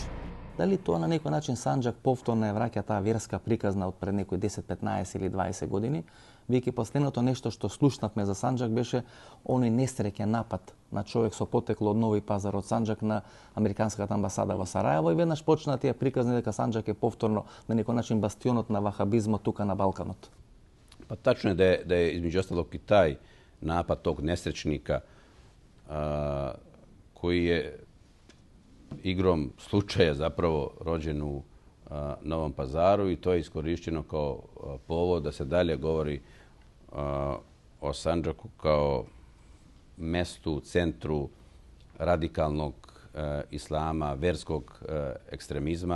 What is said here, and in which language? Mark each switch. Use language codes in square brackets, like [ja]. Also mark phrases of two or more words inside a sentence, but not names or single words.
[mk] Дали тоа на некој начин Санџак повторно е враќа таа верска приказна од пред некои 10, 15 или 20 години, веќе последното нешто што слушнавме за Санџак беше оној несреќен напад на човек со потекло од Нови Пазар од Санџак на американската амбасада во Сараево и веднаш почна тие приказни дека Санџак е повторно на некој начин бастионот на вахабизмот тука на Балканот. [sr] Pa tačno je da je između ostalog i taj napad tog nesrećnika koji je igrom slučaja zapravo rođen u Novom Pazaru i to je iskorišćeno kao povod da se dalje govori o Sandžaku kao mestu, centru radikalnog islama, verskog ekstremizma.